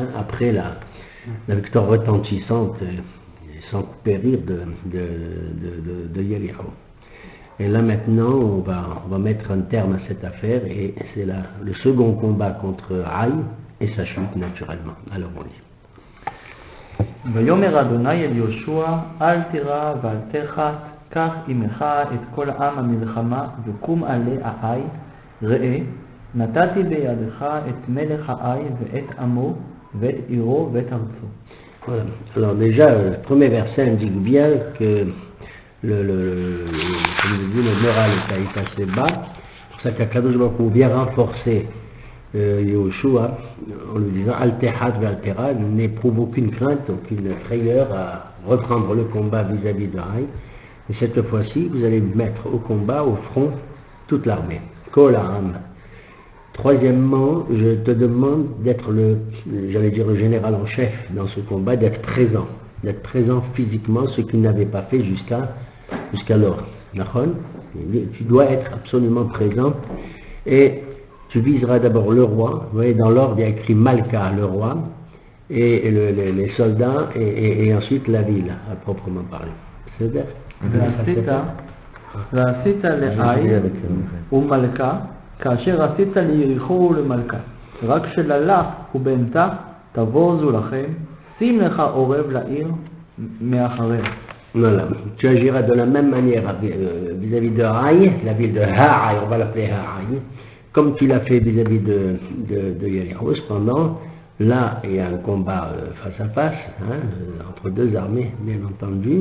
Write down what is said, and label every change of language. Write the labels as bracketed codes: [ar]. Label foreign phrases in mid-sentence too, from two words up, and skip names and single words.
[fr] Après la victoire retentissante, sans périr de Yericho. Et là maintenant, on va mettre un terme à cette affaire, et c'est le second combat contre Haï et sa chute naturellement. Alors on lit. [he] ויאמר אדוני אל יהושע אל תירא ואל תחת קח עמך את כל עם המלחמה וקום עלי העי ראה נתתי בידך את מלך העי ואת עמו ואת עירו ואת ארצו. [fr] Voilà. Alors déjà, le premier verset indique bien que le moral est assez bas. C'est pour ça qu' [he] הקדוש ברוך הוא [fr] vient renforcer Yehoshua en lui disant [he] אל תחת ואל תירא, [fr] n'éprouve aucune crainte, aucune frayeur à reprendre le combat vis-à-vis de Haï. Et cette fois-ci, vous allez mettre au combat, au front, toute l'armée. [he] כל העם. [fr] Troisièmement, je te demande d'être le général en chef dans ce combat, d'être présent physiquement, ce qu'il n'avait pas fait jusqu'alors. Tu dois être absolument présent, et tu viseras d'abord le roi. Vous voyez, dans l'ordre il y a écrit Malka, le roi, et les soldats, et ensuite la ville, à proprement parler. C'est-à-dire [he] ועשית לעי ומלכה כאשר עשית ליריחו ולמלכה רק שללך ובנתה תבוזו לכם שים לך עורב לעיר מאחריה. [fr] Voilà. Tu agiras de la même manière vis-à-vis de Haï, la ville de Haï, on va l'appeler Haï, comme tu l'as fait vis-à-vis de Yericho. Cependant, là il y a un combat face à face, hein, entre deux armées, bien entendu.